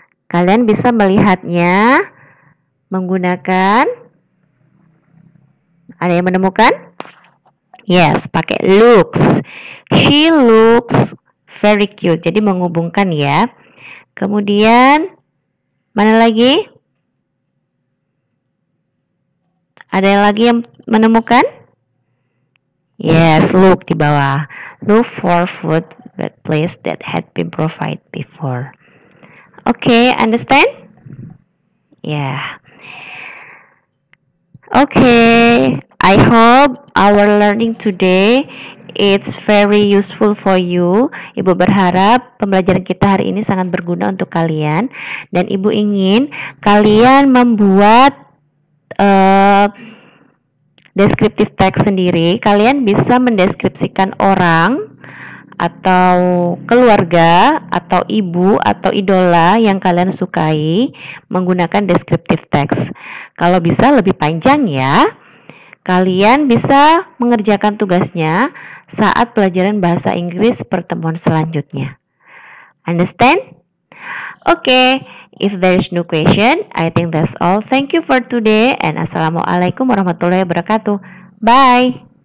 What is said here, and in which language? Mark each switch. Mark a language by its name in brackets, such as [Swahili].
[Indonesian] Kalian bisa melihatnya menggunakan, ada yang menemukan? Yes, pakai looks. [English] She looks very cute. [Indonesian] Jadi menghubungkan ya. Kemudian mana lagi? Ada yang lagi yang menemukan? [English] Yes, look [Indonesian] di bawah. [English] Look for food at place that had been provided before. Okay, understand? Yeah. Okay, I hope our learning today it's very useful for you. [Indonesian] Ibu berharap pembelajaran kita hari ini sangat berguna untuk kalian dan Ibu ingin kalian membuat descriptive text sendiri. Kalian bisa mendeskripsikan orang atau keluarga atau ibu atau idola yang kalian sukai menggunakan descriptive text. Kalau bisa lebih panjang ya. Kalian bisa mengerjakan tugasnya saat pelajaran bahasa Inggris pertemuan selanjutnya. [English] Understand? Okay, if there is no question, I think that's all. Thank you for today and [Arabic] Assalamualaikum warahmatullahi wabarakatuh. [English] Bye.